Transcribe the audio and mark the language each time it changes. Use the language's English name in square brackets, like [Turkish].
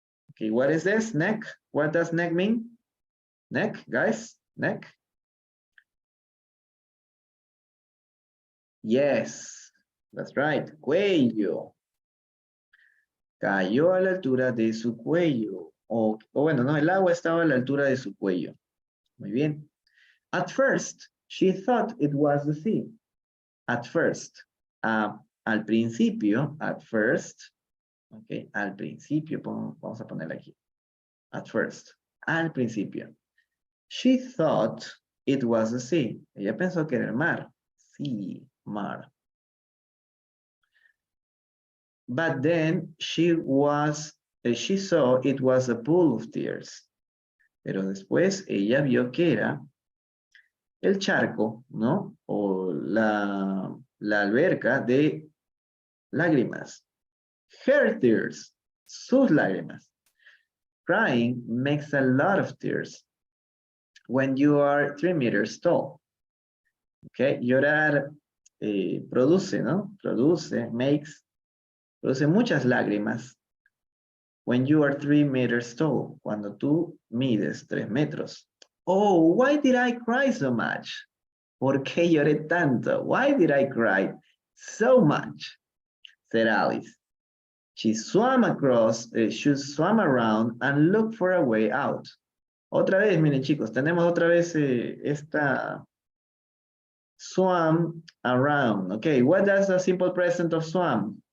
[English] Ok, what is this? Neck. What does neck mean? Neck, guys. Neck. Yes. That's right. Cuello. [Spanish] Cayó a la altura de su cuello. O bueno, no, el agua estaba a la altura de su cuello. Muy bien. [English] At first, she thought it was the sea. At first. [Spanish] Al principio, [English] at first. [Spanish] Ok, al principio, vamos a ponerla aquí. [English] At first. [Spanish] Al principio. [English] She thought it was the sea. [Spanish] Ella pensó que era el mar. Sea, mar. [English] But then she saw it was a pool of tears. [Spanish] Pero después ella vio que era el charco, ¿no? O la alberca de lágrimas. [English] Her tears, [Spanish] sus lágrimas. [English] Crying makes a lot of tears when you are 3 meters tall. [Spanish] Okay, llorar produce, ¿no? Produce, makes Produce muchas lágrimas. [English] When you are 3 meters tall. [Spanish] Cuando tú mides 3 metros. [English] Oh, why did I cry so much? [Spanish] ¿Por qué lloré tanto? [English] Why did I cry so much? Said Alice. She swam around and looked for a way out. [Spanish] Otra vez, miren chicos, tenemos otra vez esta swam around. [English] Okay, what does the simple present of swam?